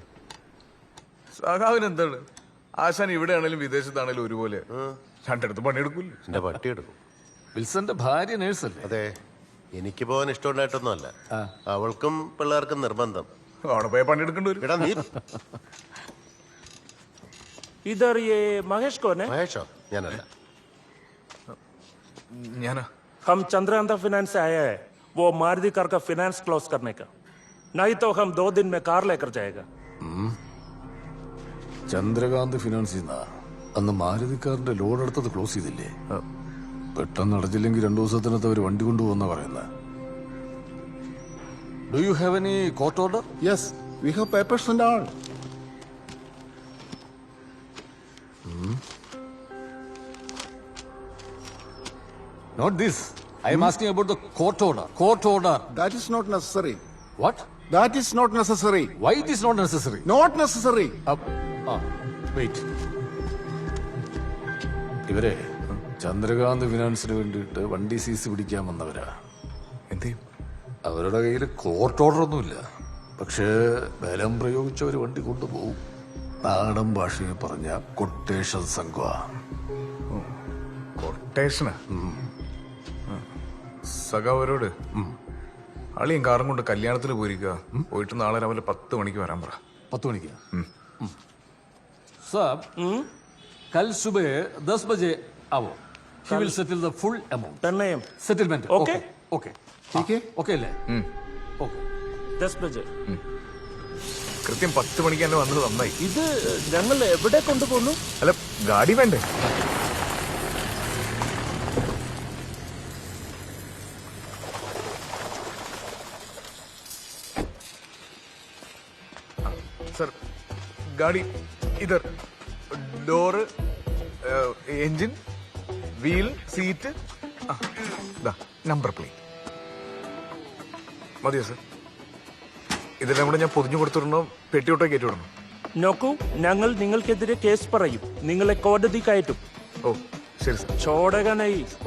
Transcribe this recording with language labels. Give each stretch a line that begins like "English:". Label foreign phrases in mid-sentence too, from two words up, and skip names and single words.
Malayalam: സഖാവിന് എന്താണ്, ആശാൻ ഇവിടെ ആണെങ്കിലും വിദേശത്താണേലും ഒരുപോലെ രണ്ടിടത്ത് പണിയെടുക്കൂല്ലേ? എന്റെ പട്ടി എടുക്കും. വിൽസന്റെ ഭാര്യ നേഴ്സല്ലേ? അതെ, എനിക്ക് പോകാൻ ഇഷ്ടമുണ്ടായിട്ടൊന്നുമല്ല. അവൾക്കും പിള്ളേർക്കും നിർബന്ധം. അവിടെ പോയി പണിയെടുക്കേണ്ടി വരും. എടാ നീ
Hindi: इधर ये महेश कौन है?
Malayalam: മഹേഷോ? ഞാനല്ല. ഞാനാ.
Hindi: हम चंद्रांता फाइनेंस से आया है, वो मारुति कार का फाइनेंस क्लोज करने का. नहीं तो हम 2 दिन में कार लेकर जाएगा.
Malayalam: ചന്ദ്രകാന്ത് ഫിനാൻസിൽ നിന്നാ അന്ന് മാരുതിക്കാരന്റെ ലോഡ് എടുത്തത് ക്ലോസ് ചെയ്തില്ലേ? പെട്ടെന്ന് അടച്ചില്ലെങ്കിൽ 2 ദിവസത്തിനകത്ത് അവർ വണ്ടി കൊണ്ടുപോകുന്ന പറയുന്നത്.
English: Do you have any court order? Yes, we have papers and all. Not this. I am asking about the court order. Court order. That is not necessary. What? That is not necessary. Why it is not necessary? Not necessary. Wait.
Malayalam: ഇവരെ ചന്ദ്രകാന്ത് ഫിനാൻസിന് വേണ്ടിയിട്ട് വണ്ടി സീസ് പിടിക്കാൻ വന്നവരാ. എന്തേ? അവരുടെ കയ്യിൽ കോർട്ട് ഓർഡർ ഒന്നുമില്ല. പക്ഷേ ബലം പ്രയോഗിച്ച് അവർ വണ്ടി കൊണ്ടുപോകും. നാടൻ ഭാഷയിൽ പറഞ്ഞ കൊട്ടേഷൻ സംഘ. കൊട്ടേഷനാ? സഖാവരോട് അളിയും കാറും കൊണ്ട് കല്യാണത്തിന് പോയിരിക്കുക. പോയിട്ട് നാളെ രാവിലെ 10 മണിക്ക് വരാൻ പറ.
Hindi: 10 മണിക്ക്? साब, कल सुबह 10 बजे आओ.
English: He will settle the full amount. 10 AM. Settlement. Okay. Okay. Okay അല്ലേ? Okay. 10 बजे.
Malayalam: കൃത്യം 10 മണിക്ക് തന്നെ വന്നത് നന്നായി. ഇത് ഞങ്ങൾ എവിടെ കൊണ്ടുപോകുന്നു? അല്ല, ഗാഡി വേണ്ടേ?
Hindi: सर, गाड़ी इधर.
English: door, engine, wheel, seat,
Malayalam: നമ്പർ പ്ലേറ്റ് മതിയോ സർ? ഇതെല്ലാം കൂടെ ഞാൻ പൊതിഞ്ഞു കൊടുത്തിടണോ പെട്ടിയോട്ടോ കയറ്റി വിടണോ? നോക്കൂ, ഞങ്ങൾ നിങ്ങൾക്കെതിരെ കേസ് പറയും. നിങ്ങളെ കോടതി കയറ്റും. ഓ ശരി സർ. ചോടകനായി.